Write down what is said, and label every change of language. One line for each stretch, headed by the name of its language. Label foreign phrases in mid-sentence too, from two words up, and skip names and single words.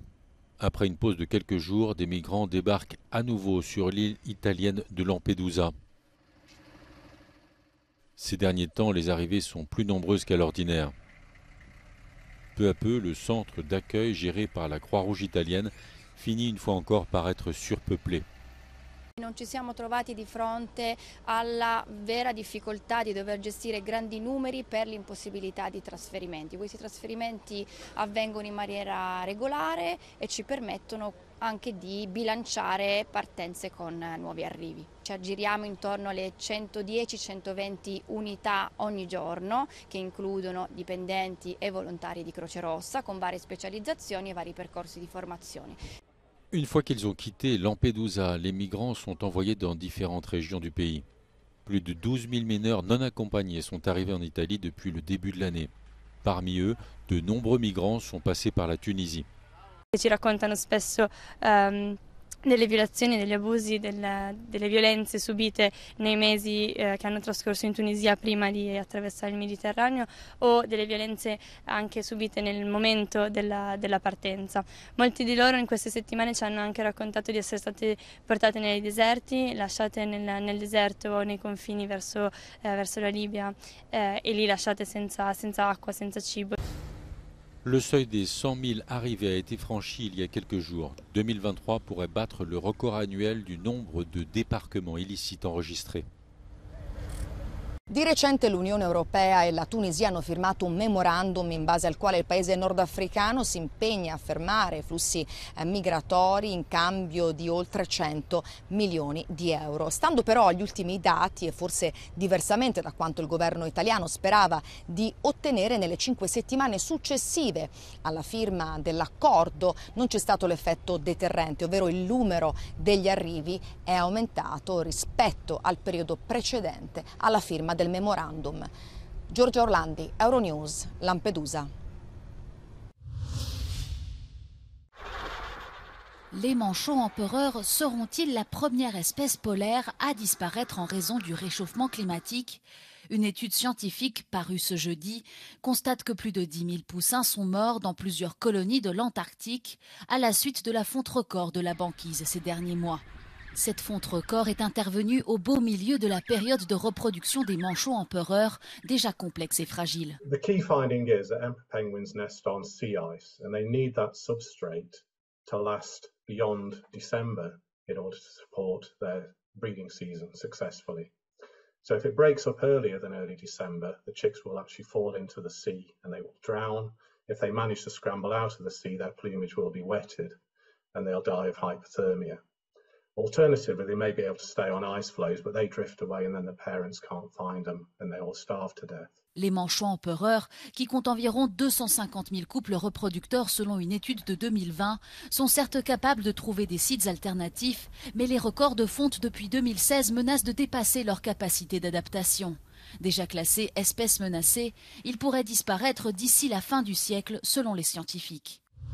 French: Après une pause de quelques jours, des migrants débarquent à nouveau sur l'île italienne de Lampedusa. Ces derniers temps, les arrivées sont plus nombreuses qu'à l'ordinaire. Peu à peu, le centre d'accueil géré par la Croix-Rouge italienne finit une fois encore par être surpeuplé.
Italian: Non ci siamo trovati di fronte alla vera difficoltà di dover gestire grandi numeri per l'impossibilità di trasferimenti. Questi trasferimenti avvengono in maniera regolare e ci permettono anche di bilanciare partenze con nuovi arrivi. Ci aggiriamo intorno alle 110-120 unità ogni giorno che includono dipendenti e volontari di Croce Rossa con varie specializzazioni e vari percorsi di formazione.
French: Une fois qu'ils ont quitté Lampedusa, les migrants sont envoyés dans différentes régions du pays. Plus de 12 000 mineurs non accompagnés sont arrivés en Italie depuis le début de l'année. Parmi eux, de nombreux migrants sont passés par la Tunisie.
Italian: Ci raccontano spesso delle violazioni, degli abusi, delle violenze subite nei mesi che hanno trascorso in Tunisia prima di attraversare il Mediterraneo o delle violenze anche subite nel momento della partenza. Molti di loro in queste settimane ci hanno anche raccontato di essere state portate nei deserti, lasciate nel deserto o nei confini verso la Libia e lì lasciate senza acqua, senza cibo.
French: Le seuil des 100 000 arrivées a été franchi il y a quelques jours. 2023 pourrait battre le record annuel du nombre de débarquements illicites enregistrés.
Italian: Di recente l'Unione Europea e la Tunisia hanno firmato un memorandum in base al quale il paese nordafricano si impegna a fermare flussi migratori in cambio di oltre 100 milioni di euro. Stando però agli ultimi dati e forse diversamente da quanto il governo italiano sperava di ottenere, nelle 5 settimane successive alla firma dell'accordo non c'è stato l'effetto deterrente, ovvero il numero degli arrivi è aumentato rispetto al periodo precedente alla firma del memorandum. Giorgia Orlandi, Euronews, Lampedusa.
French: Les manchots empereurs seront-ils la première espèce polaire à disparaître en raison du réchauffement climatique? Une étude scientifique parue ce jeudi constate que plus de 10 000 poussins sont morts dans plusieurs colonies de l'Antarctique à la suite de la fonte record de la banquise ces derniers mois. Cette fonte record est intervenue au beau milieu de la période de reproduction des manchots empereurs, déjà complexe et fragile.
English: The key finding is that emperor penguins nest on sea ice and they need that substrate to last beyond December in order to support their breeding season successfully. So if it breaks up earlier than early December, the chicks will actually fall into the sea and they will drown. If they manage to scramble out of the sea, their plumage will be wetted and they'll die of hypothermia. Alternatively, they may be able to stay on ice floes, but they drift away and then the parents can't find them and they all starve to death.
French: Les manchots empereurs, qui comptent environ 250 000 couples reproducteurs selon une étude de 2020, sont certes capables de trouver des sites alternatifs, mais les records de fonte depuis 2016 menacent de dépasser leur capacité d'adaptation. Déjà classés espèces menacées, ils pourraient disparaître d'ici la fin du siècle selon les scientifiques.